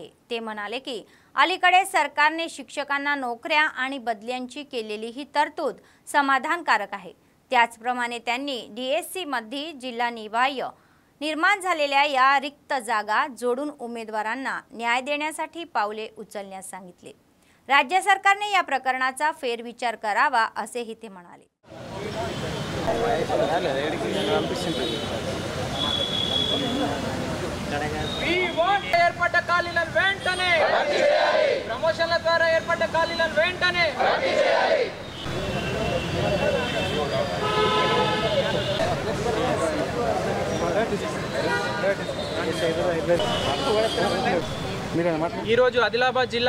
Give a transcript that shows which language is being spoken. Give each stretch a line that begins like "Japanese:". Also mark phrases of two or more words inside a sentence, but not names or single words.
Marathi: ते म्हणाले की अलीकडे सरकारने शिक्षकांना नोकऱ्या आणि बदल्यांची केलेली ही तरतूद समाधानकारक आहे। त्याचप्रमाणे त्यांनी डीएससी मध्ये जिल्हा निवाय निर्माण झालेल्या या रिक्त जागा जोडून उमेदवारांना न्याय देण्यासाठी पावले उचलण्यास सांगितले। राज्य सरकारने या प्रकरणाचा फेरविचार करावा असेही ते म्हणाले।
Telugu: ఏర్పడ్డ ఖాళీలను వెంటనే ప్రమోషన్ల ద్వారా ఏర్పడ్డ ఖాళీలను వెంటనే ఈరోజు ఆదిలాబాద్ జిల్లా